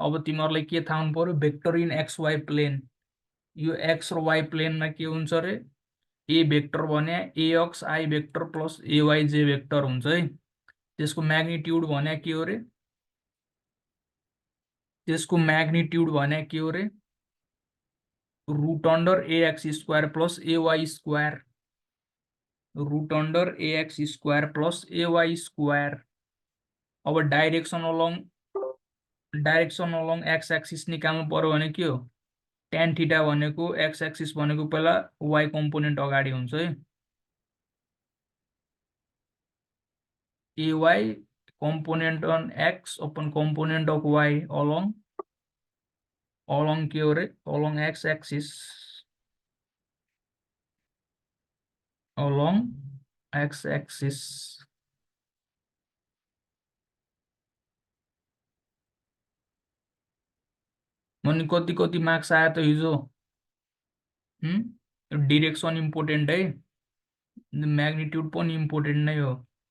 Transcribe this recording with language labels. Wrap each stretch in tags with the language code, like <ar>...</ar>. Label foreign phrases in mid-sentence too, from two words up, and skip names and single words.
<ne>अब तिमीहरूलाई के थाहा हुनु पर्यो?</ne> <en>vector in x y plane.</en> <ne>यो एक्स र वाइ प्लेनमा के हुन्छ रे?</ne> <en>a vector भने x i vector plus ay j vector</en> <ne>हुन्छ है. त्यसको म्याग्निट्युड भने के हो रे? त्यसको म्याग्निट्युड भने के हो रे?</ne> <en>root under ax square plus ay square, root under ax square plus ay square.</en> <ne>अब</ne> <en>direction along x axis</en> <ne>निकाल्नु पर्यो भने के हो, tan थीटा भनेको</ne> <en>x axis</en> <ne>भनेको पहिला</ne> <en>y component</en> <ne>अगाडि हुन्छ है,</ne> <en>ay component on x upon component of y along</en> <ne>के हो रे,</ne> <en>along x axis, along x axis।</en> <ne>अनि कति कति मार्क्स आयो त हिजो,</ne> <en>direction important</en> <ne>है, म्याग्निट्युड पनि इम्पोर्टेन्ट नै हो।</ne>